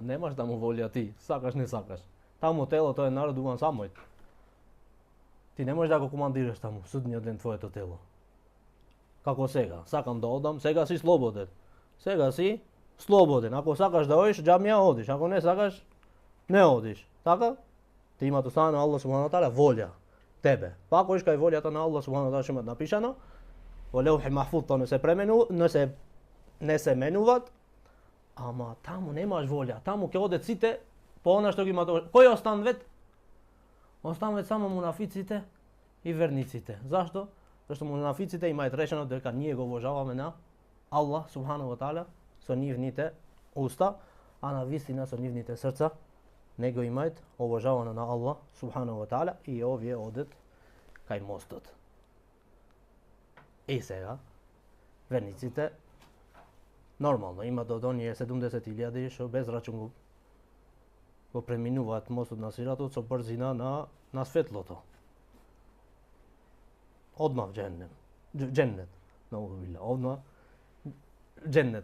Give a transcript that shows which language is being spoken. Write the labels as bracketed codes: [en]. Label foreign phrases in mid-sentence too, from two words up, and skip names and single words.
[mk] Немаш да му волја ти, сакаш не сакаш. Таму телото е наредуван самој. Ти не можеш да го командираш таму судниот ден твоето тело. Како сега, сакам да одам, сега си слободен. Сега си слободен. Ако сакаш да одиш, џамија одиш. Ако не сакаш, не одиш. Така? Ти имат останано Аллах [ar] سبحانه وتعالى [mk] волја. Тебе. Па ако кај волјата на Аллах [ar] سبحانه وتعالى [mk] што имат напишано, во [ar] لوح محفوظ [mk] тоа не се менуваат, ама таму немаш волја. Таму ќе одат сите по она што ги имат. Кој останвет? Останвет само мунафиците и верниците. Зашто? Зашто мунафиците имаат решено дека ние го обожаваме на Аллах [ar] سبحانه وتعالى [mk] со нивните уста, а на вистина со нивните срца nego imajte obožavanje na Allah [ar] سبحانه وتعالى [mk] i ovdje odet kaj mostот. I сега, верниците, нормално имат од оние 70.000 што без рачун го преминуваат мостот на Сиратот со брзина на светлото. Одма в дженнет, одма дженнет.